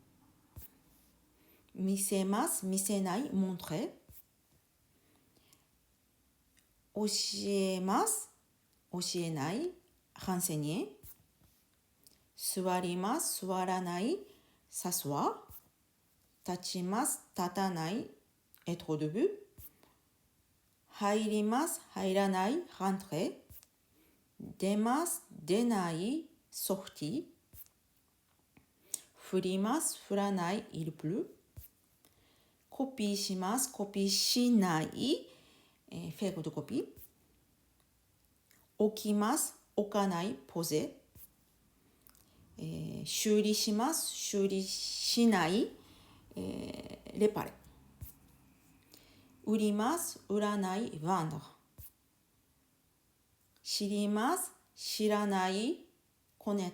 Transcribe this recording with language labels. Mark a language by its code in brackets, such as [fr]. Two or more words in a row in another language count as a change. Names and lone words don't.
[ja] 見せます、見せない、montrer。教えます、教えない、renseigner。座ります、座らない、s'asseoir。立ちます、立たない、 [fr] être debout。 [ja] 入ります、入らない、rentrer。出ます、出ない、sortir。振ります、振らない、 [fr] il pleut。 [ja] コピーします、コピーしない、 [fr] faire de copie。 [ja] 置きます、置かない、poser。修理します、修理しない、réparer。売ります、売らない、vendre。知ります、知らない、connaître。